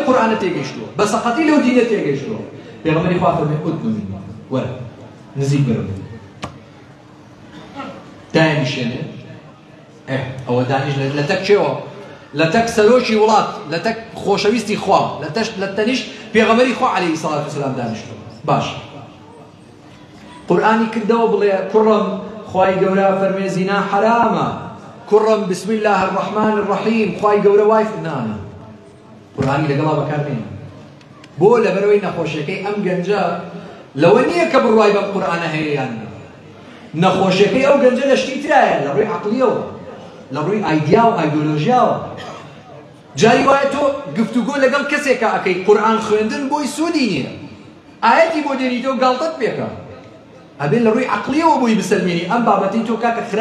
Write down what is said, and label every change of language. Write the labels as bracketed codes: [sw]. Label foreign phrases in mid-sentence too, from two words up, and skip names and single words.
[ckb] قورئانە تێگەیشتووە بە سەقەتی لەو دینە تێگەیشتووە پێغەمبەری خوا فەرمێ [ar] ئودنو منی [ckb] وەرە نزیک بەرە دایانیشێنێ ئەوە دانیش لە تەک چێوە لە تەک سەرۆکی وڵات لە تەک خۆشەویستی خوا لە تەنیشت پێغەمبەری خوا [ar] عەلەیهی سەڵات وسەلام [ckb] دانیشتووە باش قورئانی کردەوە بڵێ کوڕم خوای گەورە فەرمێ زینا حرامە کوڕم بسم [ar] الله الرحمن الرحیم [ckb] خوای گەورە وای نانە قورئانی لەگەڵا بەکارمێنە بۆ لەبەرەوەی نەخۆشیەکەی ئەم گەنجە لەوە نییە کە بڕوای بەم قورئانە هەیە یان نەخۆشیەکەی ئەو گەنجە لە شتی ترایە لە ڕووی عەقلیەوە لە ڕووی ئایدیا و ئایدۆلۆژیاوە جاری وایە تۆ گفتوگۆ لەگەڵ کەسێکە ئەەکەی قورئان خوێندن بۆی سوودی نییە ئاەتی بۆ دێنیتەوە گاڵتەت پێکە ئەبێ لە ڕووی عەقلیەوە بۆی بسەلمێنی ئەم بابەتەی تۆ کاکە